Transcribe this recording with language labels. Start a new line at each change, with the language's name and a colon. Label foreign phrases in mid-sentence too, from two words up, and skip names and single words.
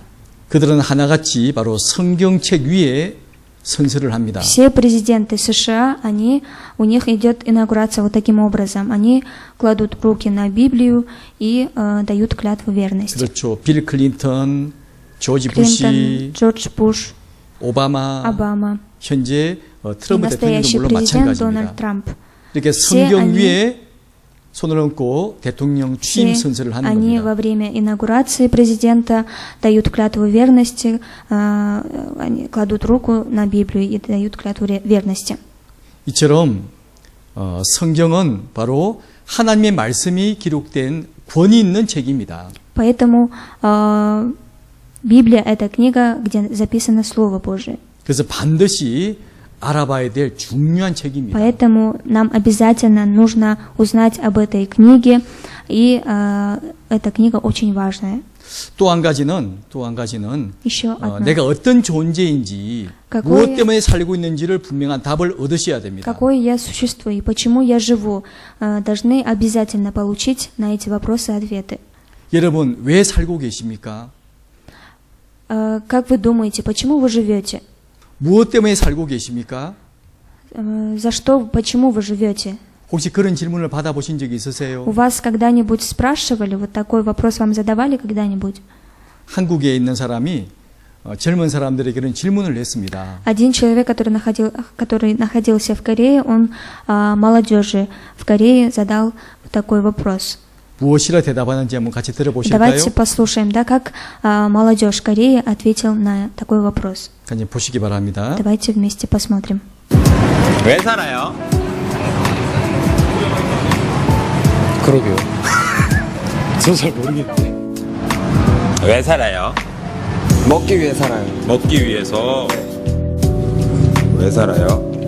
Korean: 그들은 하나같이 바로 성경책 위에 선서를 합니다.
Russian: Все президенты США, у них идет инаугурация вот таким образом. Они кладут руки на Библию и дают клятву верности.
Korean: 그렇죠. 빌 클린턴, 조지
Russian: Клинтон,
Korean: 부시,
Russian: Джордж Буш,
Korean: 오바마,
Russian: Обама
Korean: 현재
Russian: и
Korean: 트럼프 대통령도
Russian: настоящий
Korean: 물론
Russian: президент
Korean: 마찬가지입니다.
Russian: Дональд Трамп.
Korean: 이렇게
Russian: все
Korean: 성경
Russian: они-
Korean: 위에 손을 얹고 대통령 취임
Russian: Все
Korean: 선서를 하는
Russian: они
Korean: 겁니다.
Russian: во время инаугурации президента дают клятву верности, они кладут руку на Библию и дают клятву верности.
Korean: 이처럼 성경은 바로 하나님의 말씀이 기록된 권위 있는 책입니다.
Russian: Поэтому Библия — это книга, где записано Слово Божие.
Korean: 그래서 반드시 알아봐야 될 중요한 책입니다.
Russian: Поэтому нам обязательно нужно узнать об этой книге, и эта книга очень важная.
Korean: 또 한 가지는
Russian: Еще одна.
Korean: 내가 어떤 존재인지
Russian: какое-
Korean: 무엇 때문에 살고 있는지를 분명한 답을 얻으셔야 됩니다.
Russian: Какое я существо и почему я живу, должны обязательно получить на эти вопросы ответы.
Korean: 여러분 왜 살고 계십니까?
Russian: Как вы думаете, почему вы живете?
Korean: 무엇 때문에 살고 계십니까?
Russian: За что, почему вы живете?
Korean: 혹시 그런 질문을 받아보신 적이
Russian: У
Korean: 있으세요?
Russian: вас когда-нибудь спрашивали, вот такой вопрос вам задавали когда-нибудь?
Korean: 한국에 있는 사람이 젊은 사람들에게 그런 질문을 했습니다.
Russian: Один человек, который находился в Корее, он молодежи в Корее задал вот такой вопрос.
Korean: 무엇이라 대답하는지 한번 같이 들어보실까요?
Russian: Давайте послушаем, да, как молодежь Кореи ответил на такой вопрос.
Korean: 같이 보시기 바랍니다.
Russian: Давайте вместе посмотрим.
Korean: 왜 살아요? 그러게요. 저 잘 모르겠네. 왜 살아요? 먹기 위해 살아요. 먹기 위해서. 왜 살아요?